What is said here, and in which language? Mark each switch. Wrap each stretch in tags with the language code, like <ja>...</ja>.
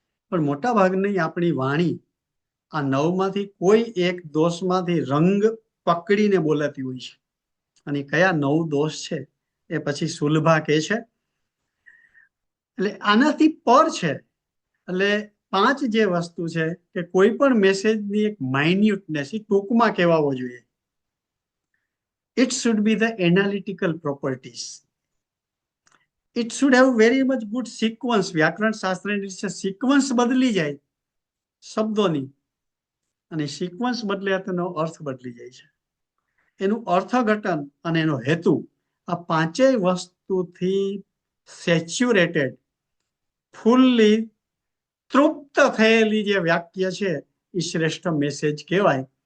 <gu>પણ મોટા ભાગની આપણી વાણી આ 9માંથી કોઈ એક દોષમાંથી રંગ પકડીને બોલાતી હોય છે. અને કયા 9 દોષ છે એ પછી સુલભા કહે છે. એટલે આનાથી પર છે. એટલે 5 જે વસ્તુ છે કે કોઈ પણ મેસેજની એક માઇન્યુટનેસ ટૂંકમાં કહેવાવો જોઈએ.</gu> <en>It should be the analytical properties. It should have very much good sequence.</en> <gu>વ્યાકરણ શાસ્ત્રની સિક્વન્સ બદલી જાય શબ્દોની, અને સિક્વન્સ બદલે તેનો અર્થ બદલી જાય છે. એનું અર્થઘટન અને એનો હેતુ, આ 5 વસ્તુથી સેચ્યુરેટેડ, ફૂલ્લી તૃપ્ત થયેલી જે વાક્ય છે એ શ્રેષ્ઠ મેસેજ કહેવાય.</gu>